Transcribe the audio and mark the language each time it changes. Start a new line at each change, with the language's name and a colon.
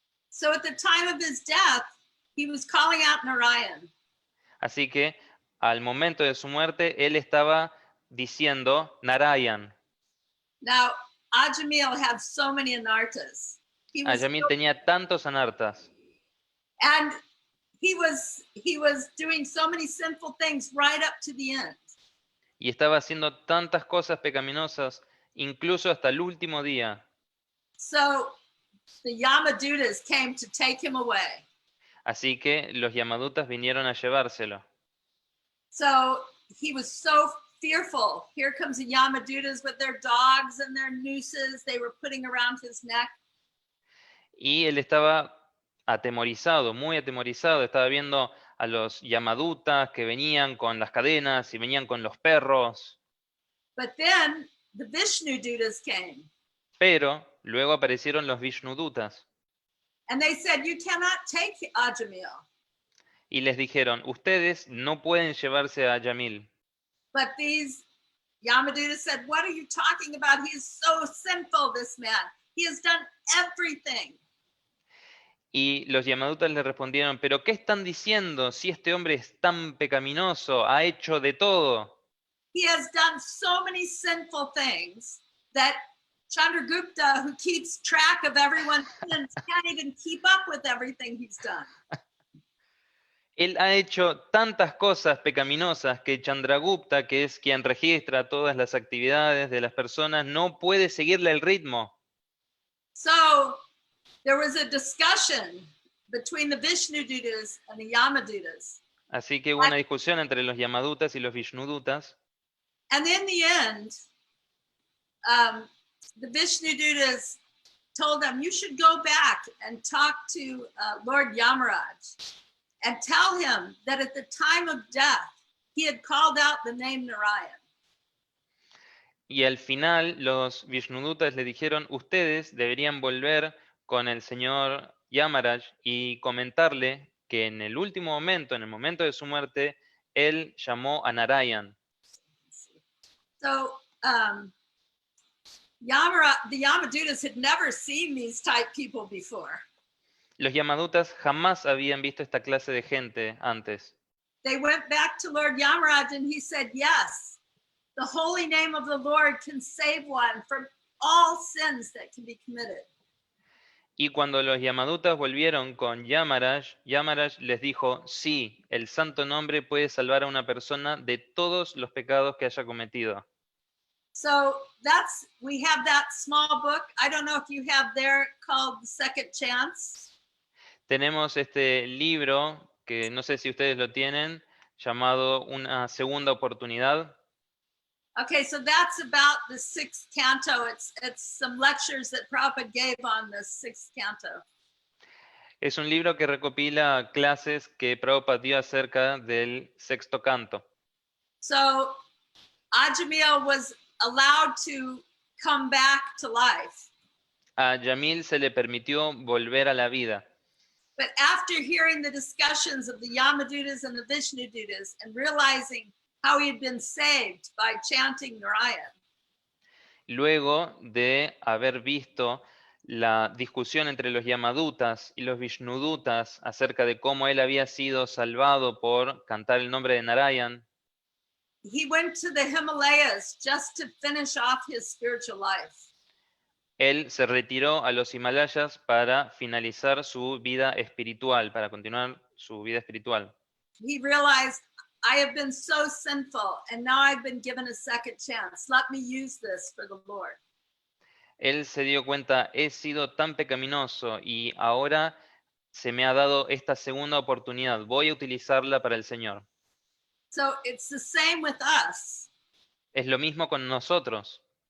English: So at the time of his death, he was calling out Narayan.
Spanish: Así que al momento de su muerte, él estaba diciendo Narayan.
English: Now, Ajamil had so many anartas. He was
Spanish: Ajamil tenía tantos anartas
English: and he was doing so many sinful things right up to the end.
Spanish: y estaba haciendo tantas cosas pecaminosas, incluso hasta el último día.
English: So the Yamadutas came to take him away.
Spanish: Así que los Yamadutas vinieron a llevárselo.
English: So he was so fearful. Here comes the Yamadutas with their dogs and their nooses they were putting around his neck.
Spanish: Y él estaba atemorizado, muy atemorizado. Estaba viendo a los Yamadutas que venían con las cadenas y venían con los perros.
English: But then the Vishnudutas came
Spanish: Pero luego aparecieron los Vishnudutas
English: and they said, you cannot take Ajamil.
Spanish: y les dijeron, ustedes no pueden llevarse a Yamil.
English: But these Yamadutas said, what are you talking about? He is so sinful, this man. He has done everything.
Spanish: Y los Yamadutas le respondieron, pero ¿qué están diciendo si este hombre es tan pecaminoso? Ha hecho de todo.
English: He has done so many sinful things that Chandragupta, who keeps track of everyone's sins, can't even keep up with everything he's done.
Spanish: Él ha hecho tantas cosas pecaminosas que Chandragupta, que es quien registra todas las actividades de las personas, no puede seguirle el ritmo.
English: So there was a discussion between the Vishnudutas and the Yamadutas.
Spanish: Así que hubo una discusión entre los Yamadutas y los Vishnudutas.
English: And in the end, the Vishnudutas told them, you should go back and talk to Lord Yamaraj and tell him that at the time of death, he had called out the name Narayan.
Spanish: Y al final los Vishnudutas le dijeron, ustedes deberían volver con el señor Yamaraj y comentarle que en el último momento, en el momento de su muerte, él llamó a Narayan.
English: So the Yamadutas had never seen these type people before.
Spanish: Los Yamadutas jamás habían visto esta clase de gente antes.
English: They went back to Lord Yamaraj and he said, yes, the holy name of the Lord can save one from all sins that can be committed.
Spanish: Y cuando los Yamadutas volvieron con Yamaraj, Yamaraj les dijo, sí, el santo nombre puede salvar a una persona de todos los pecados que haya cometido.
English: So we have that small book. I don't know if you have there called The Second Chance.
Spanish: Tenemos este libro, que no sé si ustedes lo tienen, llamado Una Segunda Oportunidad.
English: Okay, so that's about the sixth canto. It's some lectures that Prabhupada gave on the sixth canto.
Spanish: Es un libro que recopila clases que Prabhupada dio acerca del sexto canto.
English: So Ajamil was allowed to come back to life.
Spanish: A Yamil se le permitió volver a la vida.
English: But after hearing the discussions of the Yamadutas and the Vishnudutas and realizing how he had been saved by chanting Narayan,
Spanish: Luego de haber visto la discusión entre los Yamadutas y los Vishnudutas acerca de cómo él había sido salvado por cantar el nombre de Narayan,
English: he went to the Himalayas just to finish off his spiritual life.
Spanish: él se retiró a los Himalayas para finalizar su vida espiritual, para continuar su vida espiritual.
English: He realized, I have been so sinful and now I've been given a second chance. Let me use this for the Lord.
Spanish: Él se dio cuenta, he sido tan pecaminoso y ahora se me ha dado esta segunda oportunidad. Voy a utilizarla para el Señor.
English: So it's the same with us.
Spanish: Es lo mismo con nosotros.